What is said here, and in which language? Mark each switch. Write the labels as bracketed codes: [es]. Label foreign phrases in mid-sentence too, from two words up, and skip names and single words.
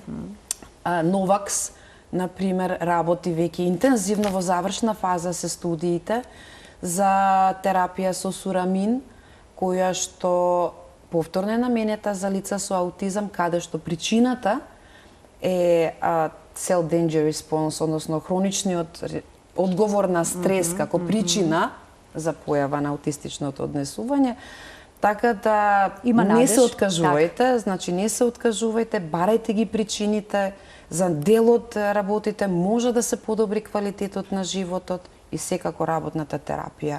[mk] Новакс, например, работи веќе интензивно, во завршна фаза се студиите за терапија со сурамин, која што повторно е наменета за лица со аутизам, каде што причината е [en] cell danger response, [mk] односно хроничниот одговор на стрес како причина за појава на аутистичното однесување. Така да не се откажувајте, значи не се откажувајте, барајте ги причините, за дел од работите може да се подобри квалитетот на животот и секако работната терапија